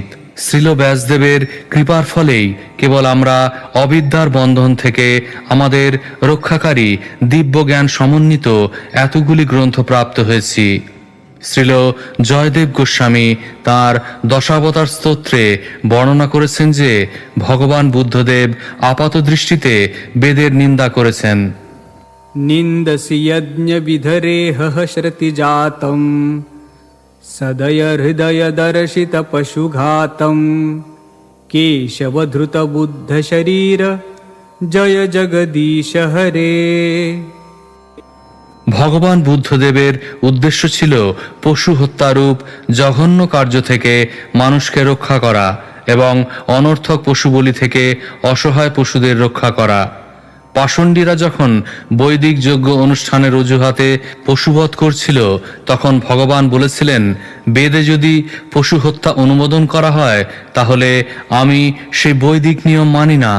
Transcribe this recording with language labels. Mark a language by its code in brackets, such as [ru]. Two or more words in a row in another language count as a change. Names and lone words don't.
[bn] শ্রীল ব্যাসদেবের কৃপার ফলেই কেবল আমরা অবিদ্যার বন্ধন থেকে আমাদের রক্ষাকারী দিব্য জ্ঞান সমন্বিত এতগুলি গ্রন্থ প্রাপ্ত হয়েছি। শ্রীল জয়দেব গোস্বামী তাঁর দশাবতার স্তোত্রে বর্ণনা করেছেন যে ভগবান বুদ্ধদেব আপাত দৃষ্টিতে বেদের নিন্দা করেছেন। [sa] निन्दसि यज्ञविधरेहः श्रुतिजातं सदय हृदयदर्शितपशुघातं केशवधृतबुद्धशरीर जय जगदीश हरे। [bn] ভগবান বুদ্ধদেবের উদ্দেশ্য ছিল পশু হত্যারূপ জঘন্য কার্য থেকে মানুষকে রক্ষা করা এবং অনর্থক পশু বলি থেকে অসহায় পশুদের রক্ষা করা। পাষণ্ডীরা যখন বৈদিক যজ্ঞ অনুষ্ঠানের অজুহাতে পশুবধ করছিল তখন ভগবান বলেছিলেন, বেদে যদি পশু হত্যা অনুমোদন করা হয় তাহলে আমি সেই বৈদিক নিয়ম মানি না।